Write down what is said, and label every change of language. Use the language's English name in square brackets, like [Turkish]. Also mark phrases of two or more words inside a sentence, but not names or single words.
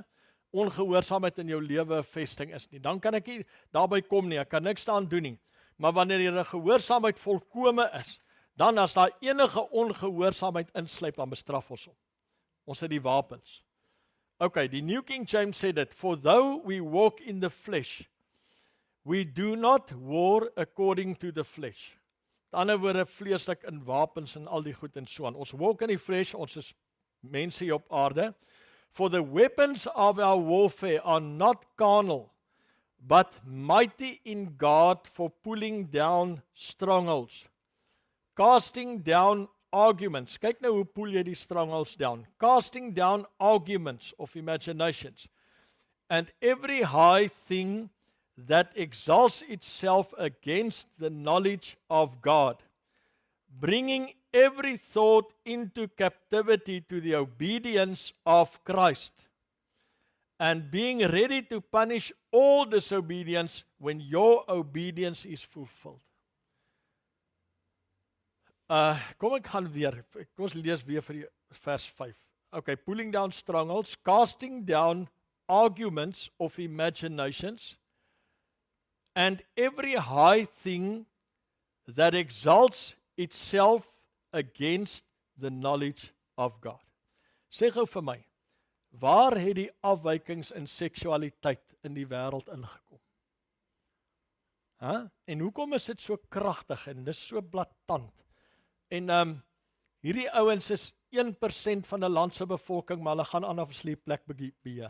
[Afrikaans] Ongehoorsaamheid in jou lewe 'n vesting is nie. Dan kan ek nie daarby kom nie. Ek kan niks daaraan doen nie. Maar wanneer jy 'n gehoorsaamheid volkome is, dan as daar enige ongehoorsaamheid insluip, dan bestraf ons hom. Ons het die wapens. Okay, die New King James sê dit, [English] for though we walk in the flesh, we do not war according to the flesh. [Afrikaans] Met ander woorde, vleeslik in wapens en al die goed en so aan. Ons walk in die flesh, ons is mense hier op aarde. [English] For the weapons of our warfare are not carnal, but mighty in God for pulling down strongholds. Casting down arguments. [Afrikaans] Kyk nou hoe pull jy die strongholds down. [English] Casting down arguments of imaginations. And every high thing that exalts itself against the knowledge of God, bringing every thought into captivity to the obedience of Christ, and being ready to punish all disobedience when your obedience is fulfilled. [Afrikaans] Kom ek gaan weer, kom ons lees weer vir vers 5. [English] Okay, pulling down strongholds, casting down arguments of imaginations, and every high thing that exalts itself against the knowledge of God. [Afrikaans] Sê gou vir my, waar het die afwykings in seksualiteit in die wêreld ingekom? En hoekom is dit so kragtig en dis so blaatant? En hierdie ouens is 1% van 'n land se bevolking, maar hulle gaan aan 'n sleepplek beheer.